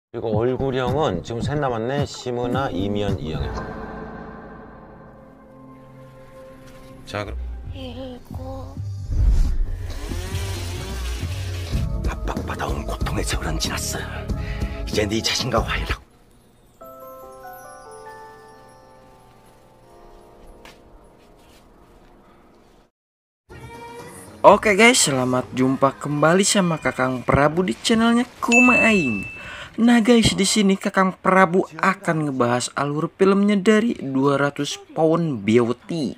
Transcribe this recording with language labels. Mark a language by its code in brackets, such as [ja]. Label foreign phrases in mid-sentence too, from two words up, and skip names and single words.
[ko] 그리고 얼굴형은 지금 셋 남았네. 심은아, 이미연, 이영애. 자, 그럼 일곱. 압박받아온 고통의 세월은 지났어. 이제 네 자신과 화해라고. [id] Oke guys, selamat jumpa kembali sama Kakang Prabu di channelnya Kuma Aing. Nah guys, di sini Kakang Prabu akan ngebahas alur filmnya dari 200 Pound Beauty.